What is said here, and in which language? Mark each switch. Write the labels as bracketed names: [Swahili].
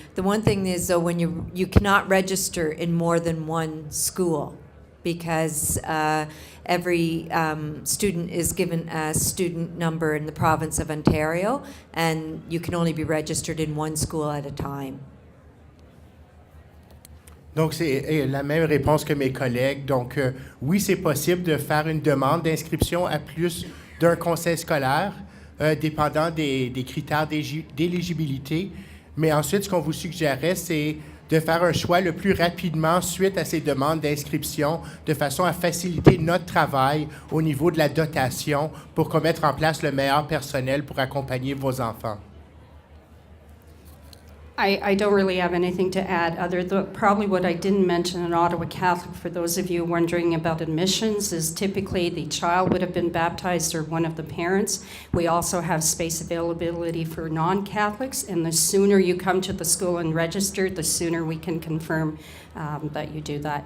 [English] The one thing is, though, when you cannot register in more than one school, because every student is given a student number in the province of Ontario, and you can only be registered in one school at a time. [French] Donc, c'est la même réponse que mes collègues. Donc, oui, c'est possible de faire une demande d'inscription à plus d'un conseil scolaire, dépendant des critères d'éligibilité. Mais ensuite, ce qu'on vous suggérait, c'est de faire un choix le plus rapidement suite à ces demandes d'inscription, de façon à faciliter notre travail au niveau de la dotation pour qu'on mette en place le meilleur personnel pour accompagner vos enfants. [English] I don't really have anything to add other than probably what I didn't mention in Ottawa Catholic, for those of you wondering about admissions, is typically the child would have been baptized or one of the parents. We also have space availability for non-Catholics, and the sooner you come to the school and register, the sooner we can confirm that you do that.